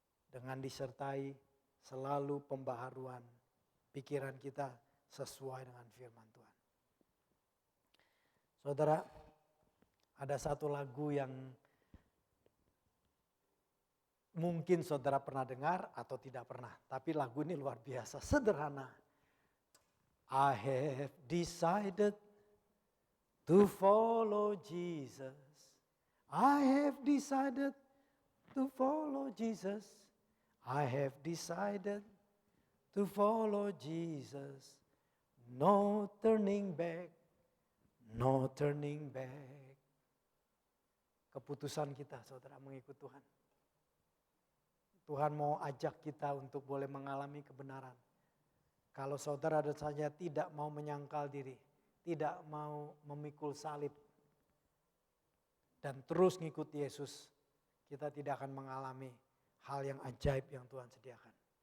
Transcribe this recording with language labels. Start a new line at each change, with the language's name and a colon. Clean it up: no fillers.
Indonesian: Dengan disertai selalu pembaharuan pikiran kita sesuai dengan firman Tuhan. Saudara, ada satu lagu yang mungkin saudara pernah dengar atau tidak pernah. Tapi lagu ini luar biasa, sederhana.
English: I have decided to follow Jesus. I have decided to follow Jesus. I have decided to follow Jesus. No turning back, no turning back.
Indonesian: Keputusan kita saudara mengikut Tuhan. Tuhan mau ajak kita untuk boleh mengalami kebenaran. Kalau saudara dan saya tidak mau menyangkal diri, tidak mau memikul salib, dan terus ngikut Yesus, kita tidak akan mengalami hal yang ajaib yang Tuhan sediakan.